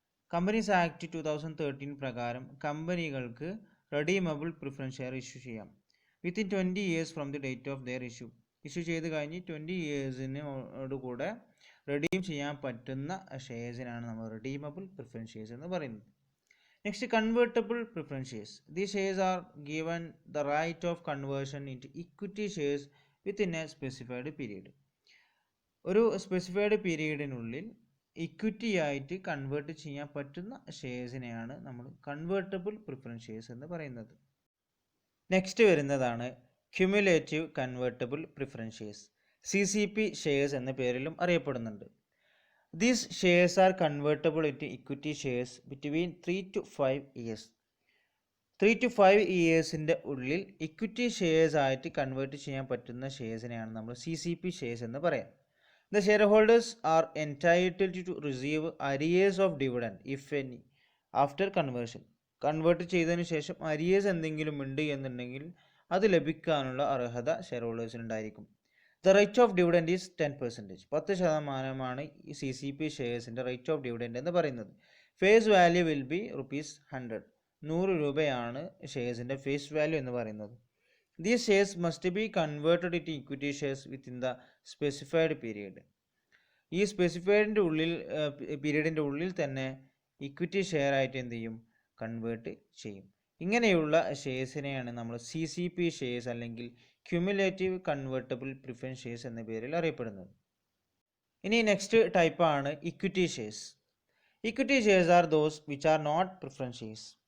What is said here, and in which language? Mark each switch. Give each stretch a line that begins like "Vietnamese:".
Malayalam: Companies act 2013 പ്രകാരം കമ്പനികൾക്ക് redeemable preference share issue ചെയ്യാം
English: Within 20 years from the date of their issue.
Malayalam: Issue ചെയ്ത് കഴിഞ്ഞ് 20 yearsനോട് കൂടെ റെഡീം ചെയ്യാൻ പറ്റുന്ന ഷെയർസിനാണ് നമ്മൾ റെഡീമബിൾ പ്രിഫറൻസ് ഷെയർസ് എന്ന് പറയുന്നത്.
English: Next, convertible preference shares. These shares are given the right of conversion into equity shares within a specified period.
Malayalam: ഒരു specified പീരീഡിനുള്ളിൽ equity ആയിട്ട് കൺവേർട്ട് ചെയ്യാൻ പറ്റുന്ന ഷെയർസിനെയാണ് നമ്മൾ കൺവേർട്ടബിൾ പ്രിഫറൻസ് ഷെയർസ് എന്ന് പറയുന്നത്. നെക്സ്റ്റ് വരുന്നതാണ് cumulative convertible preference shares, CCP shares എന്ന പേരിലും അറിയപ്പെടുന്നുണ്ട്.
English: These shares are convertible into equity shares between 3 to 5 years.
Malayalam: 3 to 5 ഇയേഴ്സിൻ്റെ ഉള്ളിൽ ഇക്വിറ്റി ഷെയർസ് ആയിട്ട് കൺവേർട്ട് ചെയ്യാൻ പറ്റുന്ന ഷെയർസിനെയാണ് നമ്മൾ CCP ഷെയർസ് എന്ന് പറയാം.
English: The shareholders are entitled to receive arrears of dividend if any after conversion.
Malayalam: Convert ചെയ്തതിന് ശേഷം അരിയേഴ്സ് എന്തെങ്കിലും ഉണ്ട് എന്നുണ്ടെങ്കിൽ അത് ലഭിക്കാനുള്ള അർഹത share ഹോൾഡേഴ്സിനുണ്ടായിരിക്കും.
English: The rate of dividend is 10%.
Malayalam: 10% ഈ CCP ഷെയർസിൻ്റെ റേറ്റ് ഓഫ് ഡിവിഡൻഡ് എന്ന് പറയുന്നത്.
English: Face value will be ₹100.
Malayalam: 100 രൂപയാണ് ഷെയർസിൻ്റെ ഫേസ് വാല്യൂ എന്ന് പറയുന്നത്.
English: These shares must be converted into equity shares within the specified period.
Malayalam: ഈ സ്പെസിഫൈഡിൻ്റെ പീരീഡിൻ്റെ ഉള്ളിൽ തന്നെ ഇക്വിറ്റി ഷെയർ ആയിട്ട് എന്ത് ചെയ്യും, കൺവേർട്ട് ചെയ്യും. ഇങ്ങനെയുള്ള ഷെയർസിനെയാണ് നമ്മൾ CCP ഷെയർസ് അല്ലെങ്കിൽ ക്യുമുലേറ്റീവ് കൺവേർട്ടബിൾ പ്രിഫറൻസ് ഷെയർസ് എന്ന പേരിൽ അറിയപ്പെടുന്നത്. ഇനി നെക്സ്റ്റ് ടൈപ്പാണ്
English: Equity shares. Equity shares are those which are not preference shares.